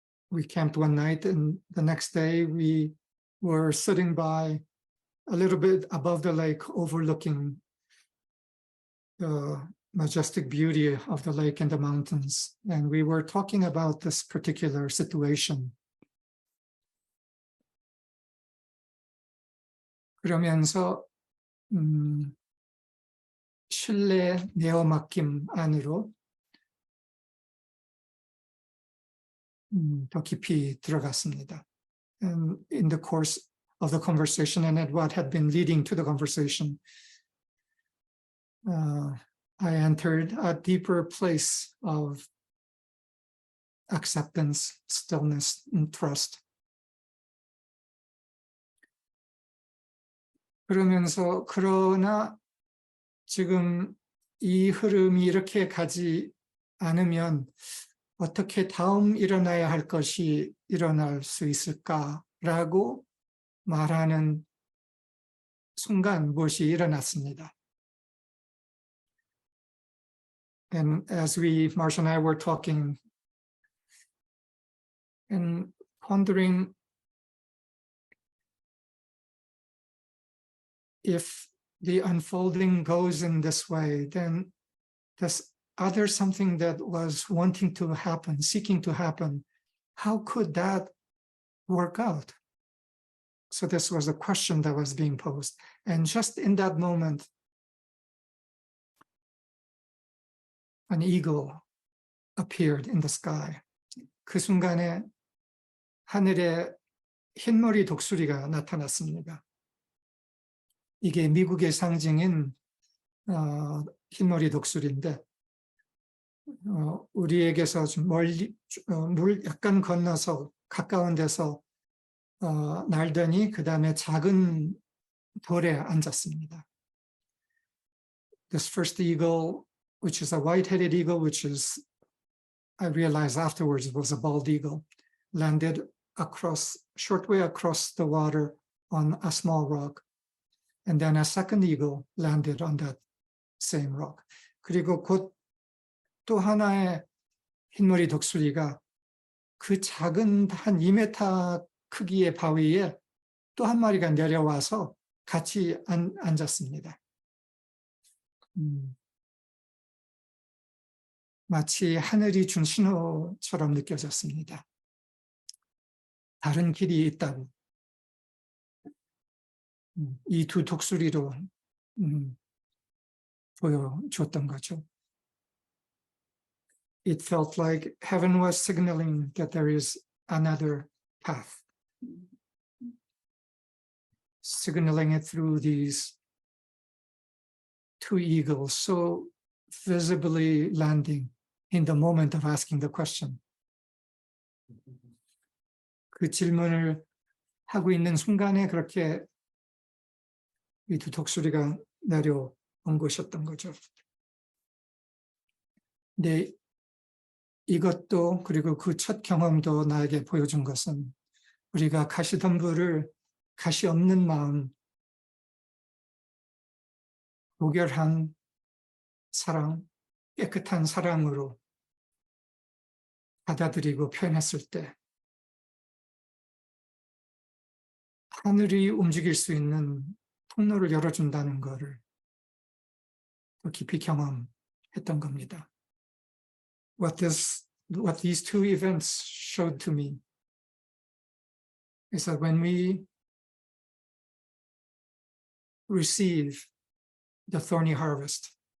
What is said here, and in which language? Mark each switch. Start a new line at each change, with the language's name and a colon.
English: we camped one night, and the next day we were sitting by a little bit above the lake, overlooking the majestic beauty of the lake and the mountains. And we were talking about this particular situation.
Korean: 그러면서 신뢰 내어맡김 안으로 더 깊이 들어갔습니다.
English: And in the course of the conversation and at what had been leading to the conversation, I entered a deeper place of acceptance, stillness, and trust.
Korean: 그러나 지금 이 흐름이 이렇게 가지 않으면 어떻게 다음 일어나야 할 것이 일어날 수 있을까라고 말하는 순간 무엇이 일어났습니다.
English: And as Marcia and I were talking and pondering if the unfolding goes in this way, then this other something that was wanting to happen, seeking to happen, how could that work out? So this was a question that was being posed. And just in that moment, an eagle appeared in the sky.
Korean: 그 순간에 하늘에 흰머리 독수리가 나타났습니다. 이게 미국의 상징인 흰머리 독수리인데 우리에게서 좀 멀리 물 약간 건너서 가까운 데서 날더니 그 다음에 작은 돌에 앉았습니다.
English: This first eagle, which is a white-headed eagle, which is, I realized afterwards it was a bald eagle, landed shortway across the water on a small rock. And then a second eagle landed on that same rock.
Korean: 그리고 곧 또 하나의 흰머리 독수리가 그 작은 한 2m 크기의 바위에 또 한 마리가 내려와서 같이 앉았습니다. 마치 하늘이 준 신호처럼 느껴졌습니다. 다른 길이 있다고. 이 두 독수리로 보여줬던 거죠.
English: It felt like heaven was signaling that there is another path, signaling it through these two eagles, so visibly landing in the moment of asking the question.
Korean: 그 질문을 하고 있는 순간에 그렇게 이 두 독수리가 내려온 것이었던 거죠. 근데 이것도 그리고 그 첫 경험도 나에게 보여준 것은 우리가 가시덤불을 가시 없는 마음, 무결한 사랑, 깨끗한 사랑으로 받아들이고 표현했을 때 하늘이 움직일 수 있는 통로를 열어준다는 것을 더 깊이 경험했던 겁니다.
English: What these two events showed to me is that when we receive the thorny harvest